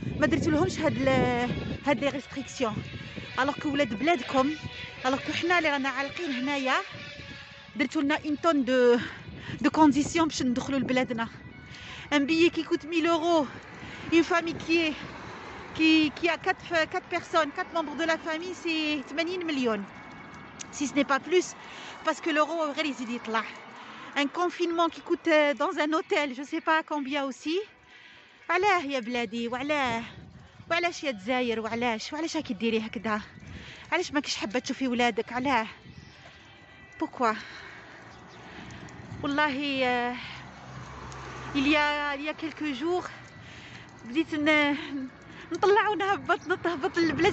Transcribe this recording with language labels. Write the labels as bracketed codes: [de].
[ar] ما درتولهمش هاد [fr] les restrictions alors que [ar] ولاد بلادكم، [fr] alors que [ar] حنا اللي رانا عالقين هنايا درتوا لنا [fr] une tonne de conditions [ar] باش ندخلوا لبلادنا. [fr] Un billet qui coûte 1000 euros, une famille qui a 4 personnes, 4 membres de la famille, c'est 80 millions, si ce n'est pas plus, parce que l'euro [ar] غير يزيد يطلع. [fr] Un confinement qui coûte dans un hôtel je sais pas combien aussi. [ar] علاه يا بلادي؟ وعلاش يا الجزائر؟ وعلاش راكي ديري هكذا؟ علاش ماكش حابه تشوفي ولادك؟ علاه؟ [fr] pourquoi؟ [ar] والله [fr] il y a quelques jours [ar] بديت نطلع ونهبط للبلاد.